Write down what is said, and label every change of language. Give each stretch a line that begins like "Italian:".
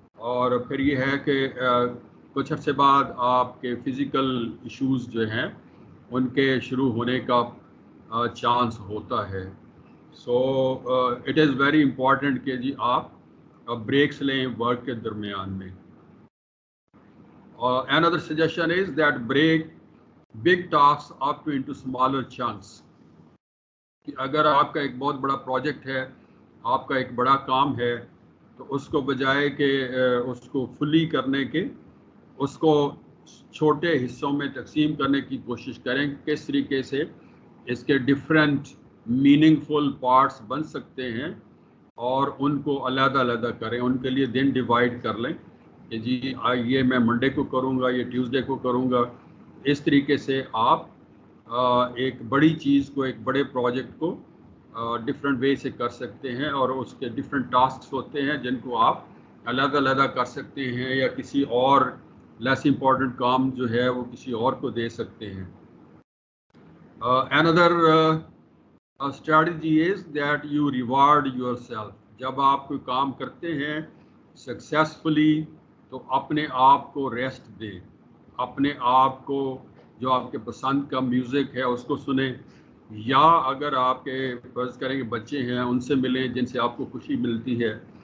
Urdu: اور پھر یہ ہے کہ کچھ عرصے بعد آپ کے فزیکل ایشوز جو ہیں ان کے شروع ہونے کا چانس ہوتا ہے.
English: so it is very important
Urdu: کہ جی آپ بریکس لیں ورک کے درمیان میں.
English: Another suggestion is that break big tasks up into smaller chunks.
Urdu: کہ اگر آپ کا ایک بہت بڑا پروجیکٹ ہے, آپ کا ایک بڑا کام ہے, تو اس کو بجائے کہ اس کو فلی کرنے کے اس کو چھوٹے حصوں میں تقسیم کرنے کی کوشش کریں. کس طریقے سے اس کے ڈفرینٹ میننگ فل پارٹس بن سکتے ہیں اور ان کو علیحدہ علیحدہ کریں. ان کے لیے دن ڈیوائڈ کر لیں کہ جی یہ میں منڈے کو کروں گا, یہ ٹیوزڈے کو کروں گا. اس طریقے سے آپ ایک بڑی چیز کو, ایک بڑے پروجیکٹ کو ڈفرینٹ وے سے کر سکتے ہیں, اور اس کے ڈفرینٹ ٹاسکس ہوتے ہیں جن کو آپ علیحدہ علیحدہ کر سکتے ہیں, یا کسی اور لیس امپورٹنٹ کام جو ہے وہ کسی اور کو دے سکتے ہیں.
English: Another strategy is that you reward yourself.
Urdu: جب آپ کوئی کام کرتے ہیں سکسیسفلی تو اپنے آپ کو ریسٹ دیں, اپنے آپ کو جو آپ کے پسند کا میوزک ہے اس کو سنیں, یا اگر آپ کے فرض کریں کہ بچے ہیں ان سے ملیں جن سے آپ کو خوشی ملتی ہے.